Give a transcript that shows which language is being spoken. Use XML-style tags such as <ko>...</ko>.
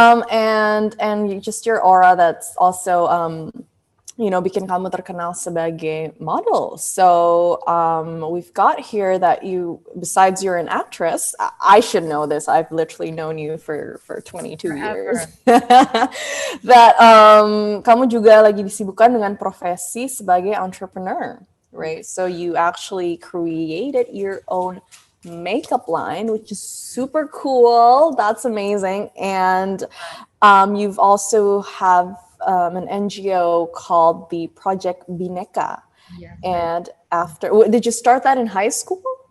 <en>And just your aura that's also</en> <id>bikin kamu terkenal sebagai model.</id> <en>So we've got here that you, besides you're an actress, I should know this. I've literally known you for 22 years. Forever.</en> <id>That kamu juga lagi disibukkan dengan profesi sebagai entrepreneur,</id> <en>Yeah. right? So you actually created your own makeup line, which is super cool. That's amazing. And you've also have an NGO called the Project Bineca. Yes, I And after, did you start that in high school?</en>